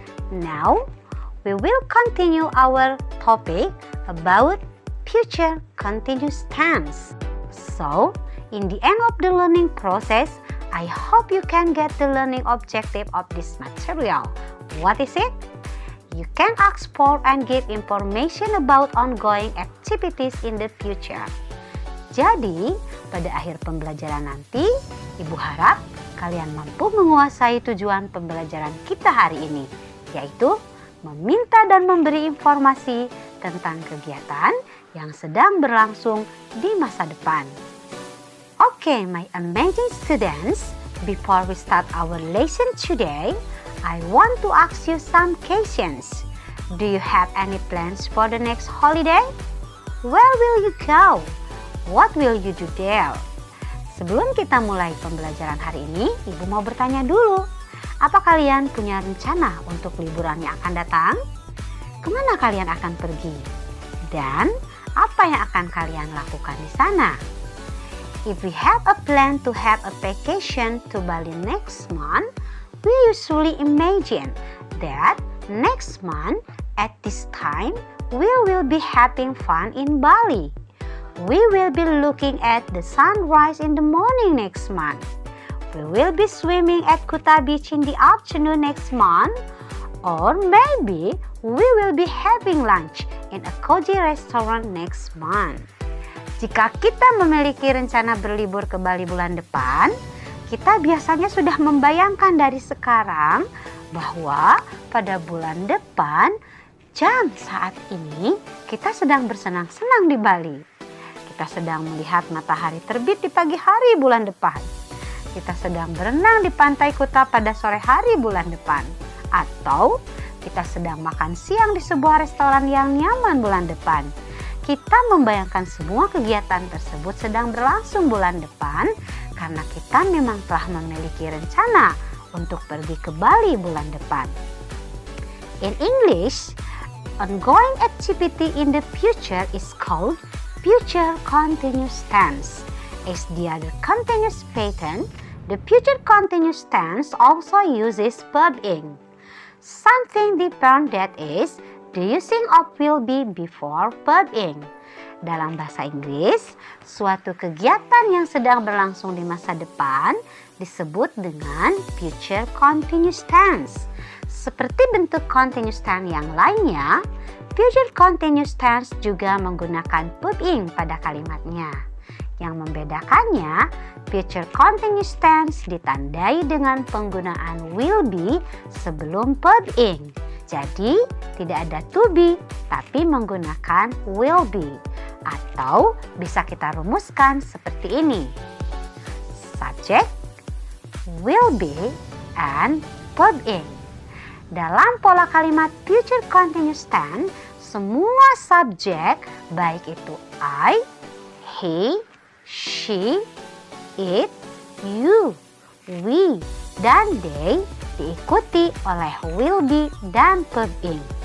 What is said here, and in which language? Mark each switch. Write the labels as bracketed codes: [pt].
[en] Now, we will continue our topic about future continuous tense. So, in the end of the learning process, I hope you can get the learning objective of this material. What is it? You can explore and give information about ongoing activities in the future. [id] Jadi, pada akhir pembelajaran nanti, Ibu harap kalian mampu menguasai tujuan pembelajaran kita hari ini, yaitu meminta dan memberi informasi tentang kegiatan yang sedang berlangsung di masa depan. [en] Okay, my amazing students, before we start our lesson today, I want to ask you some questions. Do you have any plans for the next holiday? Where will you go? What will you do there? [id] Sebelum kita mulai pembelajaran hari ini, Ibu mau bertanya dulu. Apa kalian punya rencana untuk liburan yang akan datang? Kemana kalian akan pergi? Dan apa yang akan kalian lakukan di sana? [en] If we have a plan to have a vacation to Bali next month, we usually imagine that next month at this time we will be having fun in Bali. We will be looking at the sunrise in the morning next month. We will be swimming at Kuta Beach in the afternoon next month. Or maybe we will be having lunch in a cozy restaurant next month. [id] Jika kita memiliki rencana berlibur ke Bali bulan depan, kita biasanya sudah membayangkan dari sekarang bahwa pada bulan depan, jam saat ini kita sedang bersenang-senang di Bali. Kita sedang melihat matahari terbit di pagi hari bulan depan. Kita sedang berenang di pantai Kuta pada sore hari bulan depan. Atau kita sedang makan siang di sebuah restoran yang nyaman bulan depan. Kita membayangkan semua kegiatan tersebut sedang berlangsung bulan depan karena kita memang telah memiliki rencana untuk pergi ke Bali bulan depan. [en] In English, ongoing activity in the future is called future continuous tense. As the other continuous pattern, the future continuous tense also uses verb ing. Something different that is the using of will be before verb ing. [id] Dalam bahasa Inggris, suatu kegiatan yang sedang berlangsung di masa depan disebut dengan future continuous tense. Seperti bentuk continuous tense yang lainnya, future continuous tense juga menggunakan verb ing pada kalimatnya. Yang membedakannya, future continuous tense ditandai dengan penggunaan will be sebelum verb ing. Jadi, tidak ada to be, tapi menggunakan will be. Atau bisa kita rumuskan seperti ini. [en] Subject, will be, and verb ing. [id] Dalam pola kalimat future continuous tense, semua subjek, baik itu I, he, she, it, you, we, dan they, diikuti oleh will be dan verb ing.